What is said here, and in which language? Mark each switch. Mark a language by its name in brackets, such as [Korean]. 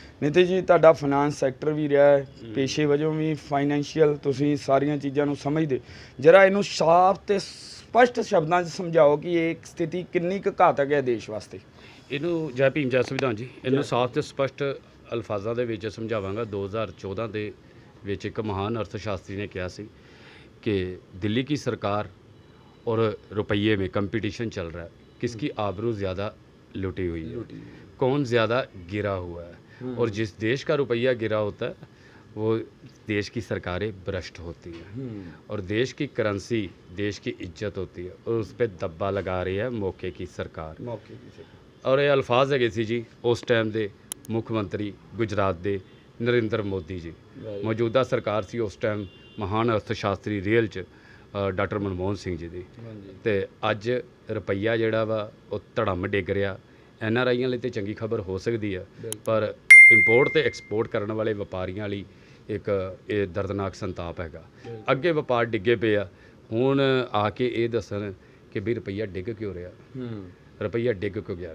[Punjabi] ਨਿਤਿਸ਼ ਜੀ, ਤੁਹਾਡਾ finance sector ਵੀ ਰਿਹਾ ਹੈ, ਪੇਸ਼ੇ ਵਜੋਂ ਵੀ ਫਾਈਨੈਂਸ਼ੀਅਲ, ਤੁਸੀਂ ਸਾਰੀਆਂ ਚੀਜ਼ਾਂ ਨੂੰ ਸਮਝਦੇ। ਜਰਾ ਇਹਨੂੰ ਸਾਫ਼ ਤੇ ਸਪਸ਼ਟ ਸ਼ਬਦਾਂ 'ਚ ਸਮਝਾਓ ਕਿ ਇਹ ਸਥਿਤੀ ਕਿੰਨੀ ਕੁ ਘਾਤਕ ਹੈ ਦੇਸ਼ ਵਾਸਤੇ। ਇਹਨੂੰ ਜੈ ਭੀਮ ਜੈ ਸੰਵਿਧਾਨ ਜੀ, ਇਹਨੂੰ ਸਾਫ਼ ਤੇ ਸਪਸ਼ਟ ਅਲਫਾਜ਼ਾਂ ਦੇ ਵਿੱਚ ਸਮਝਾਵਾਂਗਾ। 2014 ਦੇ ਵਿੱਚ ਇੱਕ ਮਹਾਨ ਅਰਥਸ਼ਾਸਤਰੀ ਨੇ ਕਿਹਾ ਸੀ [Hindi] कि दिल्ली की सरकार और रुपये में कंपटीशन चल रहा है, किसकी आबरू ज़्यादा लुटी हुई है, कौन ज़्यादा गिरा हुआ है। और जिस देश का रुपया गिरा होता है वो देश की सरकारें भ्रष्ट होती हैं और देश की करेंसी देश की इज्जत होती है और उस पर दब्बा लगा रही है मौके की सरकार। और ये अल्फाज है सी जी उस टाइम के मुख्य मंत्री गुजरात के नरेंद्र मोदी जी, मौजूदा सरकार सी उस टाइम महान अर्थशास्त्री [Punjabi] ਰੀਅਲ 'ਚ ਡਾਕਟਰ ਮਨਮੋਹਨ ਸਿੰਘ ਜੀ ਦੀ। ਅਤੇ ਅੱਜ ਰੁਪਈਆ ਜਿਹੜਾ ਵਾ ਉਹ ਧੜਮ ਡਿੱਗ ਰਿਹਾ। NRIਆਂ ਲਈ ਤਾਂ ਚੰਗੀ ਖਬਰ ਹੋ ਸਕਦੀ ਹੈ, ਪਰ ਇੰਪੋਰਟ ਅਤੇ ਐਕਸਪੋਰਟ ਕਰਨ ਵਾਲੇ ਵਪਾਰੀਆਂ ਲਈ ਇੱਕ ਇਹ ਦਰਦਨਾਕ ਸੰਤਾਪ ਹੈਗਾ। ਅੱਗੇ ਵਪਾਰ ਡਿੱਗੇ ਪਏ ਆ, ਹੁਣ ਆ ਕੇ ਇਹ ਦੱਸਣ ਕਿ ਵੀ ਰੁਪਈਆ ਡਿੱਗ ਕਿਉਂ ਰਿਹਾ, ਰੁਪਈਆ ਡਿੱਗ ਕਿਉਂ ਗਿਆ।